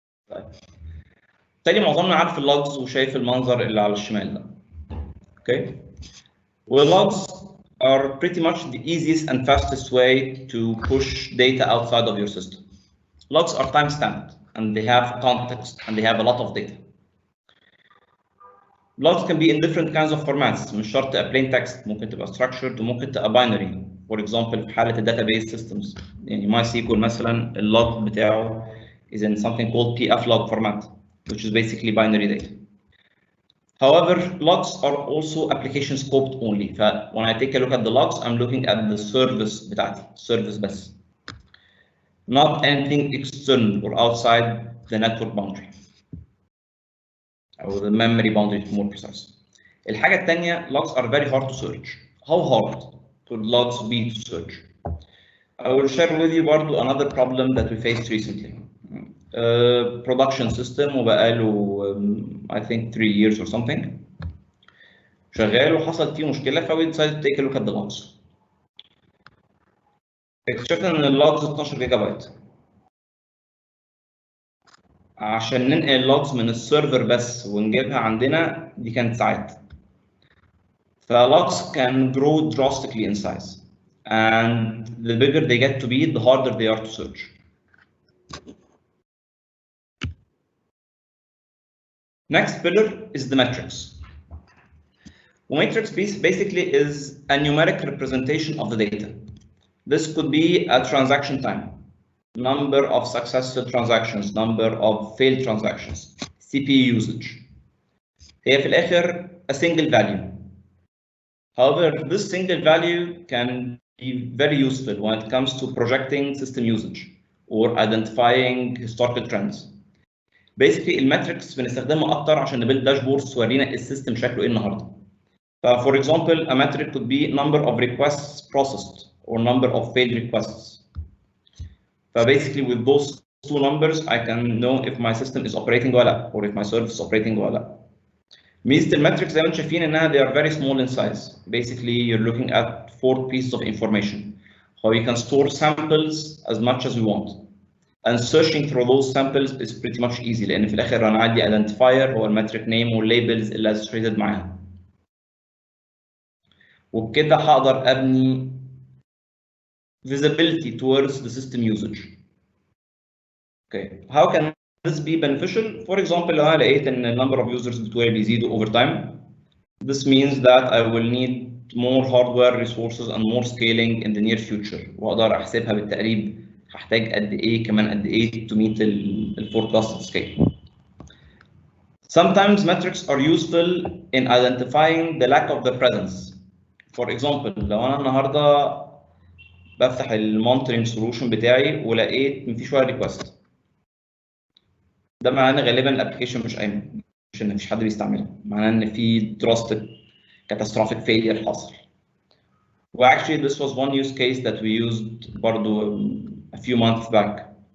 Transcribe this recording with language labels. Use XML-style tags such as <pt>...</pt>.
<ar>طيب. تاني معظمنا عارف اللوجز وشايف المنظر اللي على الشمال ده. Okay.</ar> <en>والlogs are pretty much the easiest and fastest way to push data outside of your system. Logs are time-stamped and they have context and they have a lot of data. Logs can be in different kinds of formats.</en> <ar>مش شرط</ar> <en>a plain text،</en> <ar>ممكن تبقى structured وممكن تبقى binary.</ar> <en>For example</en> <ar>في حالة</ar> <en>database systems يعني MySQL مثلا اللوج بتاعه is in something called pflog format, which is basically binary data. However, logs are also application scoped only. When I take a look at the logs, I'm looking at the service بتاعتي, service بس. Not anything external or outside the network boundary. Or the memory boundary to be more precise.</en> <ar>الحاجة الثانية,</ar> <en>logs are very hard to search. How hard could logs be to search? I will share with you برضو another problem that we faced recently. Production system وبقاله I think 3 years or something.</en> <ar>شغال وحصل فيه مشكلة</ar> <en>we decided to take a look at the logs.</en> <ar>اكتشفنا ان اللوجز 12 جيجا بايت. عشان ننقل اللوجز من السيرفر بس ونجيبها عندنا دي كانت ساعات.</ar> <en>فاللوجز can grow drastically in size. And the bigger they get to be, the harder they are to search. Next pillar is the metrics. Metrics basically is a numeric representation of the data. This could be a transaction time, number of successful transactions, number of failed transactions, CPU usage.</en> <ar>هي في الآخر</ar> <en>a single value. However, this single value can be very useful when it comes to projecting system usage or identifying historical trends.</en> <ar>Basically, الماتريكس بنستخدمها أكتر عشان نبيلد داشبوردز تورينا السيستم شكله إيه النهارده.</ar> <en>For example, a metric could be number of requests processed or number of failed requests. Basically, with those 2 numbers, I can know if my system is operating</en> <ar>ولا لا,</ar> <en>or if my service is operating ولا لا.</en> <ar>ميزة الماتريكس زي ما انتم شايفين انها</ar> <en>they are very small in size. Basically, you're looking at 4 pieces of information. How you can store samples as much as we want. And searching through those samples is pretty much easy</en> <ar>لأن في الآخر أنا عندي</ar> <en>identifier هو الماتريك name والليبلز اللي associated معاها.</en> <ar>وبكده هقدر أبني</ar> <en>visibility towards the system usage. Okay, how can this be beneficial? For example,</en> <ar>لو أنا لقيت إن</ar> <en>number of users بتوعي بيزيدوا over time, this means that I will need more hardware resources and more scaling in the near future.</en> <ar>وأقدر أحسبها بالتقريب هحتاج قد إيه كمان قد إيه</ar> <en>to meet the forecasted scale. Sometimes metrics are useful in identifying the lack of the presence.</en> <ar>For example, لو أنا النهارده بفتح المونترنج سولوشن بتاعي ولقيت مفيش ولا ريكوست، ده معناه ان غالبا الابلكيشن مش قايمه، مش ان مفيش حد بيستعملها، معناه ان في</ar> <en>drastic catastrophic failure</en> <ar>حصل.</ar> <en>Actually this was one use case that we used برضو a few months back.</en>